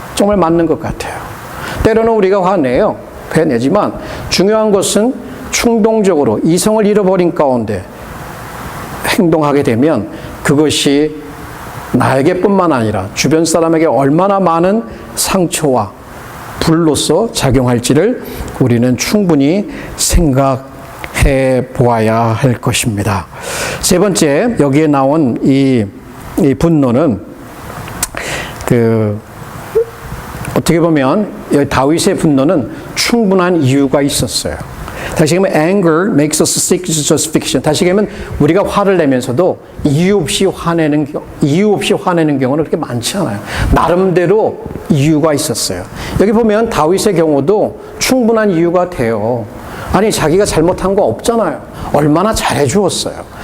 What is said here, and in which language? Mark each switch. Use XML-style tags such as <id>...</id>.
<ko>정말 맞는 것 같아요. 때로는 우리가 화내요. 화내지만 중요한 것은 충동적으로 이성을 잃어버린 가운데 행동하게 되면 그것이 나에게뿐만 아니라 주변 사람에게 얼마나 많은 상처와 불로서 작용할지를 우리는 충분히 생각해 보아야 할 것입니다. 세 번째, 여기에 나온 이 분노는 어떻게 보면 다윗의 분노는 충분한 이유가 있었어요. 다시 얘기하면</ko> <en>anger makes us sick to justification.</en> <ko>다시 얘기하면 우리가 화를 내면서도 이유 없이 화내는 경우는 그렇게 많지 않아요. 나름대로 이유가 있었어요. 여기 보면 다윗의 경우도 충분한 이유가 돼요. 아니, 자기가 잘못한 거 없잖아요. 얼마나 잘해 주었어요.</ko>